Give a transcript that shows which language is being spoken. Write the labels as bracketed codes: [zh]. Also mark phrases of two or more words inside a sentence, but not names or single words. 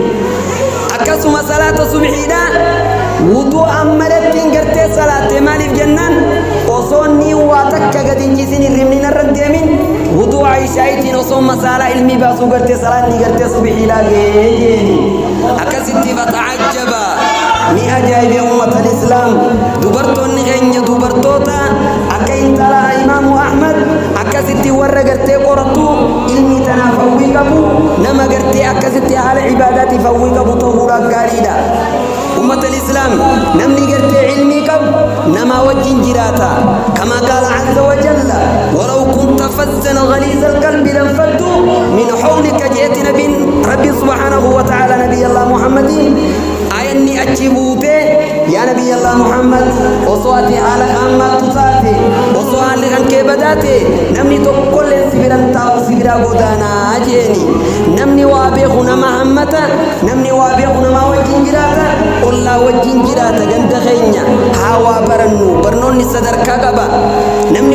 [om] akkasuma salaata subhiidhaa wuduu ammalattiin gartee salaatte maaliif jennaan osoon ni waa takka gadi hin ciisin hirribni narra deemin wuduu aishaa'itiin osoon masaalaa ilmii baasuu gartee salaanni gartee subhiidhaa gee jeeni akkasitti fata'ajjaba ni ajaa'ibe ummata islaam dubartoonni keenya dubartoota akka intala imaamu ahmad akkasitti warra gartee qoratu ilmi tanaaf hawwii qabu nama gartee akkasitti haala ibaadaatiif hawwii qabu ta'uudhaaf gaariidha ummata islaam namni gartee ilmii qabu nama wajjin jiraata [ar] كما قال عز وجل ولو كنت فظا غليظ القلب لانفضوا من حولك [om] jeeti nabiin rabbi [ar] سبحانه وتعالى نبي الله محمد [om] ayanni achi buute [ar] يا نبي الله محمد [om] osoo ati haala hammaattu taate osoo haalli kan kee badaate namni tokkolleen sibiran taa'u sibira godaanaa jeeni namni waa beeku nama hammata namni waa beeku nama wajjin jiraata ollaa wajjin jiraata ganda keenya haa waa barannu barnoonni sadarkaa qaba namni